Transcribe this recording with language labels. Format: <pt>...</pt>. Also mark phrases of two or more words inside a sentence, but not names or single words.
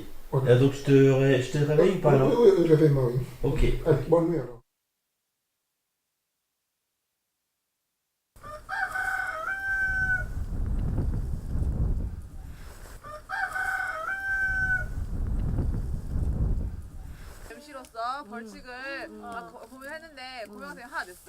<fr>Ok. Donc je te réveille ou pas Oui, là? oui, réveille-moi, oui. Ok. Allez, bonne nuit alors.</fr> <ko>MC로서 벌칙을 막 고민했는데 고명생이 하나 냈어요.</ko>